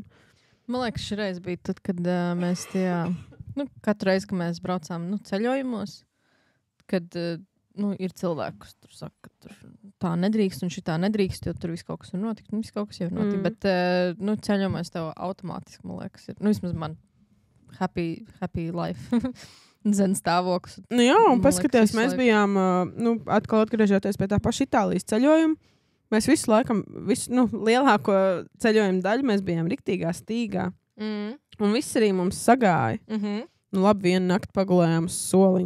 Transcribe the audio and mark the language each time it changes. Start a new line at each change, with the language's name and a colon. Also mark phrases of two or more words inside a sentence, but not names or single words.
Latvian: Man liekas, šreiz bija tad, kad mēs tajā, nu, katru reizi, kad mēs braucām, nu, ceļojumos, kad... Nu, ir cilvēki, kas tur saka, ka tur tā nedrīkst un šitā nedrīkst, jo tur viss kaut kas var notikt, un viss kaut kas jau ir notikt. Bet, nu, ceļojumos tev automātiski, man liekas, ir, nu, vismaz man
English: happy life,
Latvian: zen stāvoklis. Nu jā, un paskaties, mēs bijām, nu, atkal atgriežoties pie tā paša Itālijas ceļojuma, mēs visu laikam, nu, lielāko ceļojumu daļu mēs bijām riktīgā stīgā. Un viss arī mums sagāja. Nu, labi, vienu nakti pagulējām uz soliņu.